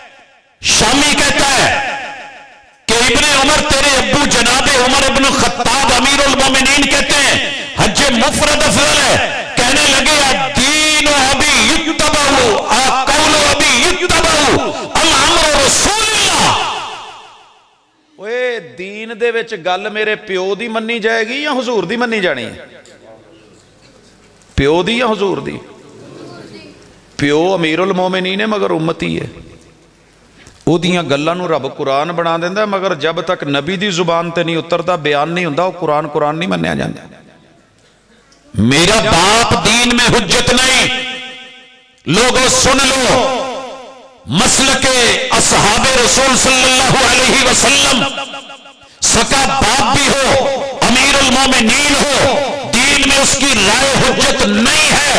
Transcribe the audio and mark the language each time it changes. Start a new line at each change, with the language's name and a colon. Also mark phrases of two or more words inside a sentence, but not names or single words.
Urdu: شامی کہتا ہے کہ ابن عمر تیرے ابو جناب عمر ابن خطاب مفرد افضل ہے.
Arabic: کہنے لگے الدین ابی یتبع قول ابی یتبع الامر رسول اللہ.
Punjabi: اوے دین دے وچ گل میرے پیو دی منی جائے گی یا حضور دی منی جانی ہے؟ پیو دی یا حضور دی؟ پیو امیر المومنین ہے مگر امتی ہے. وہ دیاں گلاں نو رب قرآن بنا دیندا ہے، مگر جب تک نبی دی زبان تے نہیں اترتا بیان نہیں ہوندا وہ قرآن نہیں منیا جاندا.
Urdu: میرا باپ دین میں حجت نہیں. لوگوں سن لو، مسلک اصحاب رسول
Arabic: صلی اللہ علیہ وسلم
Urdu: سکا باپ بھی ہو، امیر المومنین ہو، دین میں اس کی رائے حجت نہیں ہے.